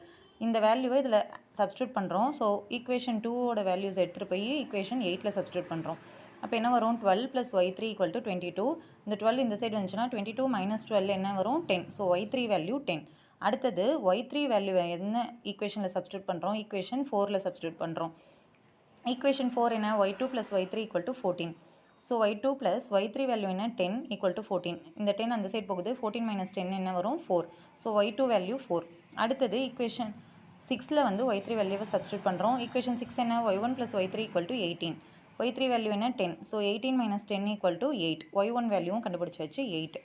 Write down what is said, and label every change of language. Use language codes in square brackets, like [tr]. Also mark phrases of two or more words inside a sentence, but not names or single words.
[ta] இந்த வேல்யூவை இதில் சப்ஸ்டியூட் பண்ணுறோம். [en] so equation [ta] 2ஓட வேல்யூஸ் எடுத்துகிட்டு போய் ஈக்குவேஷன் 8ல் சப்ஸ்டியூட் பண்ணுறோம். அப்போ என்ன வரும், 12 + y3 = 22. இந்த 12 இந்த சைடு வந்துச்சுன்னா 22 - 12 என்ன வரும், 10. ஸோ y3 வேல்யூ 10. அடுத்தது y3 வேல்யூ என்ன ஈக்குவேஷனில் சப்ஸ்டியூட் பண்ணுறோம், ஈக்குவேஷன் 4ல் சப்ஸ்டியூட் பண்ணுறோம். ஈக்குவேஷன் 4 என்ன y2 + y3 = 14. ஸோ y2 + y3 வேல்யூ என்ன 10 = 14. இந்த 10 அந்த சைட் போகுது. 14 - 10 என்ன வரும் 4. ஸோ y2 வேல்யூ 4. அடுத்தது ஈக்குவேஷன் 6ல் வந்து y3 வேல்யூவை சப்ஸ்டியூட் பண்ணுறோம். ஈக்குவேஷன் 6 என்ன y1 + y3 = 18. y3 வேல்யூ என்ன 10. ஸோ 18 - 10 = 8. y1 வேல்யூவும் கண்டுபிடிச்சாச்சு 8.